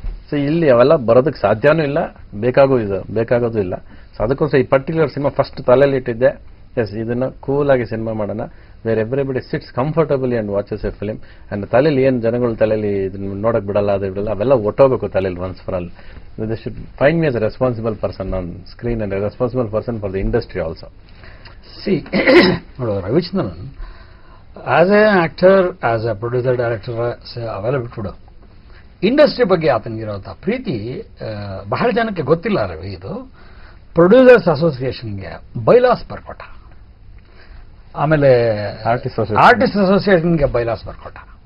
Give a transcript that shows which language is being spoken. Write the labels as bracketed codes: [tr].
[kn] So ಇಲ್ಲಿ ಅವೆಲ್ಲ ಬರೋದಕ್ಕೆ ಸಾಧ್ಯನೂ ಇಲ್ಲ, ಬೇಕಾಗೋದು ಇಲ್ಲ. ಸೊ ಅದಕ್ಕೋಸ್ಕರ ಈ ಪರ್ಟಿಕ್ಯುಲರ್ ಸಿನಿಮಾ ಫಸ್ಟ್ ತಲೆಯಲ್ಲಿ ಇಟ್ಟಿದ್ದೆ, ಎಸ್ ಇದನ್ನ ಕೂಲ್ ಆಗಿ ಸಿನಿಮಾ ಮಾಡೋಣ, [en] Where everybody sits comfortably and watches a film. [kn] And ತಲೆಯಲ್ಲಿ ಏನು ಜನಗಳು ತಲೆಯಲ್ಲಿ ಇದನ್ನ ನೋಡಕ್ ಬಿಡಲ್ಲ, ಅದು ಬಿಡಲ್ಲ, ಅವೆಲ್ಲ ಒಟ್ಟೋಗ್ಬೇಕು ತಲೆಯಲ್ಲಿ [en] Once for all. They should find me as a responsible person on screen and a responsible person for the industry also. See, Ravichandran, as an actor, as a producer, director, [kn] ಅವೆಲ್ಲ ಬಿಟ್ಬಿಡು, ಇಂಡಸ್ಟ್ರಿ ಬಗ್ಗೆ ಆತನಿಗಿರೋಂಥ ಪ್ರೀತಿ ಬಹಳ ಜನಕ್ಕೆ ಗೊತ್ತಿಲ್ಲ. ರವಿ ಇದು producers ಅಸೋಸಿಯೇಷನ್ಗೆ bylaws ಬರ್ಕೊಟ್ಟ, ಆಮೇಲೆ artist ಅಸೋಸಿಯೇಷನ್ಗೆ bylaws ಬರ್ಕೊಟ್ಟ.